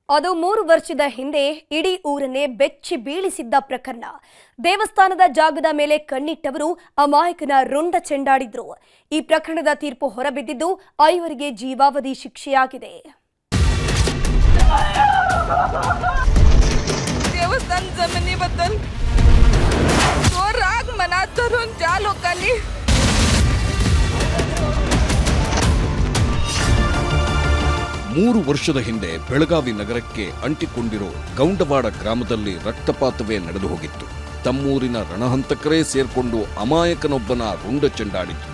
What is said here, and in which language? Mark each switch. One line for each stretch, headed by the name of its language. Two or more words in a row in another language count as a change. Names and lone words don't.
Kannada: ಅದು 3 ವರ್ಷದ ಹಿಂದೆ ಇಡೀ ಊರನ್ನೇ ಬೆಚ್ಚಿ ಬೀಳಿಸಿದ್ದ ಪ್ರಕರಣ. ದೇವಸ್ಥಾನದ ಜಾಗದ ಮೇಲೆ ಕಣ್ಣಿಟ್ಟವರು ಅಮಾಯಕನ ರುಂಡ ಚೆಂಡಾಡಿದ್ರು. ಈ ಪ್ರಕರಣದ ತೀರ್ಪು ಹೊರಬಿದ್ದಿದ್ದು 5 ಜೀವಾವಧಿ ಶಿಕ್ಷೆಯಾಗಿದೆ.
Marathi: देवस्थान जमिनीबद्दल तो राग मनात धरून ज्या लोकांनी
Kannada: ಮೂರು ವರ್ಷದ ಹಿಂದೆ ಬೆಳಗಾವಿ ನಗರಕ್ಕೆ ಅಂಟಿಕೊಂಡಿರೋ ಗೌಂಡವಾಡ ಗ್ರಾಮದಲ್ಲಿ ರಕ್ತಪಾತವೇ ನಡೆದು ಹೋಗಿತ್ತು. ತಮ್ಮೂರಿನ ರಣಹಂತಕರೇ ಸೇರ್ಕೊಂಡು ಅಮಾಯಕನೊಬ್ಬನ ರುಂಡ ಚೆಂಡಾಡಿದ್ರು.